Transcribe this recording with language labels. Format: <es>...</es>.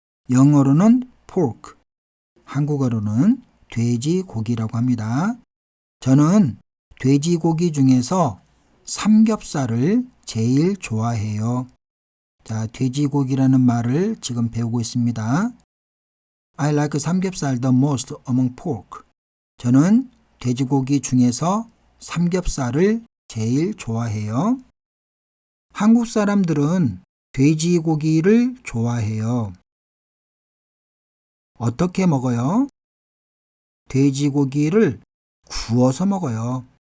<ko>영어로는 pork, 한국어로는 돼지고기라고 합니다. 저는 돼지고기 중에서 삼겹살을 제일 좋아해요. 자, 돼지고기라는 말을 지금 배우고 있습니다.</ko> <en>I like 삼겹살 the most among pork.</en> <ko>저는 돼지고기 중에서 삼겹살을 제일 좋아해요. 한국 사람들은 돼지고기를 좋아해요. 어떻게 먹어요? 돼지고기를 구워서 먹어요.</ko>